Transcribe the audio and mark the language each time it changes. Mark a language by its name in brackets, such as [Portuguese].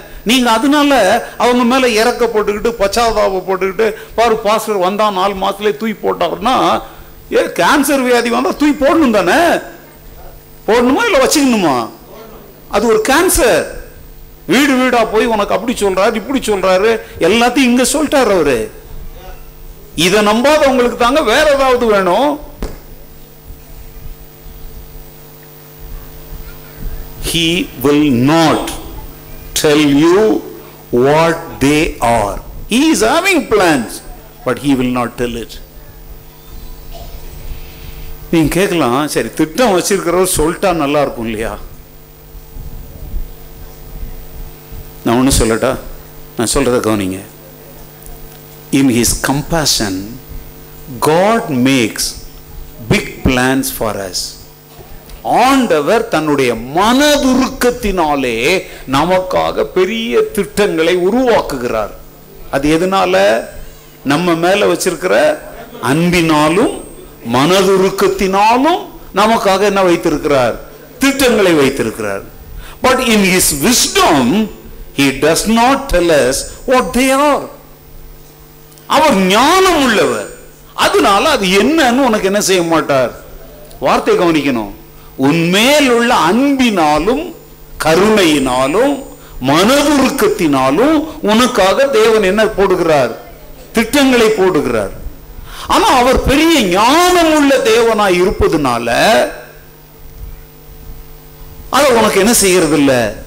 [Tamil] நீங்க அதனால அவங்க மேல இறக்கப்பட்டுக்கிட்டு பச்சாதாபப்பட்டுக்கிட்டு பாரு பாஸ்டர் வந்தா 4 மாசத்துலேயே தூக்கி போட்டாருன்னா, கேன்சர் வியாதி வந்தா தூக்கி போடணும் தானே, போடணுமா இல்லை வச்சுக்கணுமா? அது ஒரு கேன்சர். வீடு வீடா போய் உனக்கு அப்படி சொல்றாரு இப்படி சொல்றாரு எல்லாத்தையும் இங்க சொல்லிட்டாரு அவரு. இதை நம்பாதவங்களுக்கு தாங்க வேற ஏதாவது வேணும். [English] He will not tell you what they are. He is having plans, but he will not tell it. [Tamil] நீங்க கேட்கலாம், சரி திட்டம் வச்சிருக்கிறவர் சொல்லிட்டா நல்லா இருக்கும் இல்லையா? நான் ஒன்று சொல்லட்டா? நான் சொல்றத கவனிங்க. [English] In his compassion, God makes big plans for us. [Tamil] ஆண்டவர் தன்னுடைய மனதுருக்கத்தினாலே நமக்காக பெரிய திட்டங்களை உருவாக்குகிறார். அது எதனால? நம்ம மேல வச்சிருக்கிற அன்பினாலும் மனதுருக்கத்தினாலும் நமக்காக என்ன வைத்திருக்கிறார்? திட்டங்களை வைத்திருக்கிறார். [English] But in his wisdom, he does not tell us what they are. [Tamil] அவர் ஞானம் உள்ளவர். அதனால அது என்னன்னு உனக்கு என்ன செய்ய மாட்டார். வார்த்தை கவனிக்கணும். உன்மேல் உள்ள அன்பினாலும் கருணையினாலும் மனதுருக்கத்தினாலும் உனக்காக தேவன் என்ன போடுகிறார்? திட்டங்களை போடுகிறார். ஆனா அவர் பெரிய ஞானம் உள்ள தேவனாய் இருப்பதுனால அதை உனக்கு என்ன செய்யறது இல்லை.